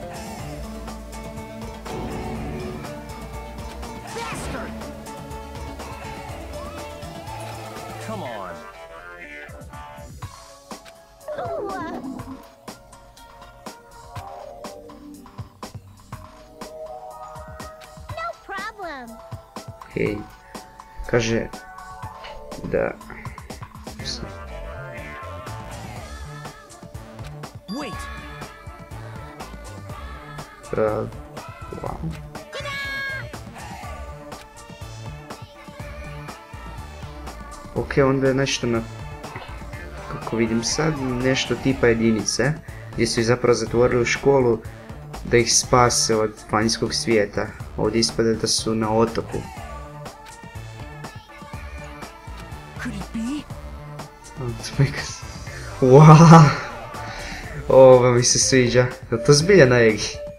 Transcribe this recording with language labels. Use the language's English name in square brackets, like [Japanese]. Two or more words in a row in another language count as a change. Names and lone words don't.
[English] Bastard! Come on. Ooh. No problem. [Croatian] Hej, kaže da... [English] Wait! Wow. [Croatian] Ok, onda je nešto na... Kako vidim sad, nešto tipa jedinice, gdje su ih zapravo zatvorili u školu da ih spase od vanjskog svijeta. Ovdje ispada da su na otoku. [English] Could it be? [Croatian] Wow! Ovo mi se sviđa. Je to zbilja na Egi?